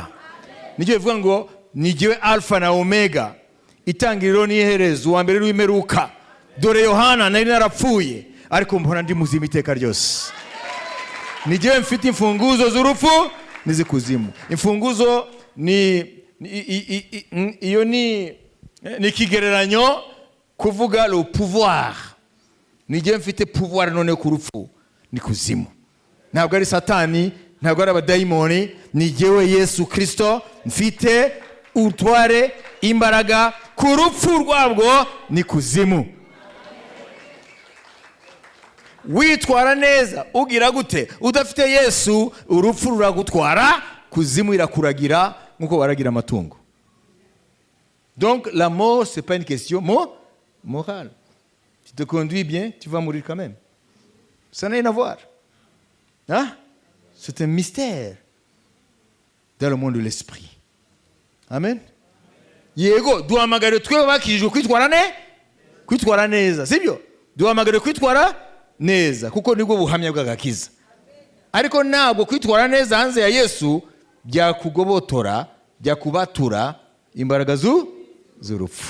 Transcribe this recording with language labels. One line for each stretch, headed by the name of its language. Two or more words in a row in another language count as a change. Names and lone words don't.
Kinyarwanda: Nijye bivuga ngo nigiwe Alpha na Omega, itangiriro n'iherezo, uwa mbere n'imperuka. Dore Yohana nari narapfuye ariko mbona ndi muzima iteka ryose. Nigiwe mfite imfunguzo z'urupfu n'izikuzimu. Imfunguzo ni iyo ni ni ikigereranyo kuvuga
French: le pouvoir.
Kinyarwanda: Ni je mfite pouvoir none ku rupfu ni kuzimu. Ntabwo ari Satani, ntabwo ari abadayimoni, ni jewe Yesu Kristo mfite utware imbaraga ku rupfu rwabwo ni kuzimu. Witwara neza ugira gute? Udafite Yesu urupfu ruragutwara, kuzimu irakuragira nkuko baragira amatungo.
French: Donc la mort c'est pas une question morale. Tu te conduis bien, tu vas mourir quand même. Ça n'a rien à voir. Hein? C'est un mystère dans le monde de l'esprit. Amen.
Kinyarwanda: Yego duhamagare twe bakijwe kwitwara neza, sibyo? Duhamagare kwitwara neza kuko nibwo buhamya bw'agakiza. Ariko ntabwo kwitwara neza hanze ya Yesu byakugobotora, byakubatura imbaraga z'urupfu.